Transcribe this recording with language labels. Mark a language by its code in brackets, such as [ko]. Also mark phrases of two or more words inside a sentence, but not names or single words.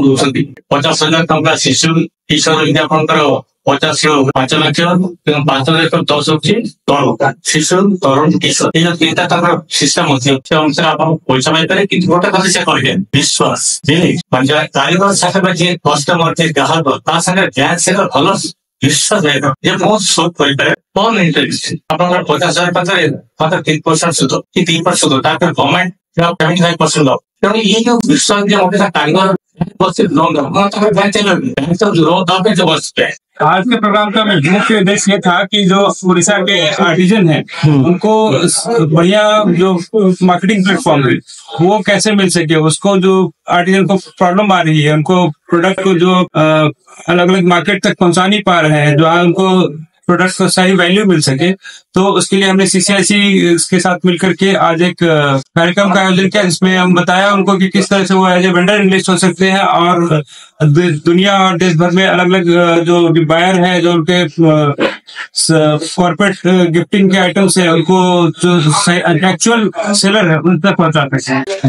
[or] ଦଉଛନ୍ତି 50,000 ଟଙ୍କା ଶିଶୁ କିଶୋର ଯଦି ଆପଣଙ୍କର 50 ରୁ 5 ଲକ୍ଷ ଏବଂ 5 ଲକ୍ଷ 10 ହଉଛି ତରୁଣ ଶିଶୁ ତରୁଣ କିଶୋର ଏଇ ଯୋଉ ତିନିଟା ତାଙ୍କର ସିଷ୍ଟମ ଅଛି ସେ ଅନୁସାରେ ଆପଣ ପଇସା ପାଇପାରିବେ କିନ୍ତୁ ଗୋଟେ କଥା ସେ କହିଲେ ବିଶ୍ୱାସ କାରିଗର ସାଙ୍ଗରେ ଯିଏ କଷ୍ଟମର ଯିଏ ଗ୍ରାହକ ତା ସାଙ୍ଗରେ ବ୍ୟାଙ୍କ ସାଙ୍ଗରେ ଭଲ ବିଶ୍ୱାସ ରହିବ ଯେ ମୁଁ ସୁଦ କରିପାରେ କଣ ଇଣ୍ଟରେଷ୍ଟ ଆପଣଙ୍କର 50,000 ପାଖରେ ମାତ୍ର 3% ସୁଧ କି 3% ସୁଧ ତାପରେ ଗଭର୍ଣ୍ଣମେଣ୍ଟ 75% ତେଣୁ ଏଇ ଯୋଉ ବିଶ୍ୱାସ ଯେ ମତେ କାରିଗର [hi] आज के प्रोग्राम का मुख्य उद्देश्य ये था कि जो उड़ीसा के आर्टिजन हैं उनको बढ़िया जो [en] marketing platform [hi] है वो कैसे मिल सके उसको जो आर्टिजन को प्रॉब्लम आ रही है उनको प्रोडक्ट को जो अलग अलग मार्केट तक पहुंचा नहीं पा रहे हैं जो उनको प्रोडक्ट को सही वैल्यू मिल सके तो उसके लिए हमने सीसीआईसी के साथ मिलकर के आज एक कार्यक्रम का आयोजन किया जिसमें हम बताया उनको कि किस तरह से वो [en] as a vendor English [hi] हो सकते हैं और दुनिया और देश भर में अलग अलग जो बायर हैं जो उनके [en] corporate gifting [hi] के आइटम्स है उनको जो [en] actual seller [hi] है उन तक पहुंचाते हैं।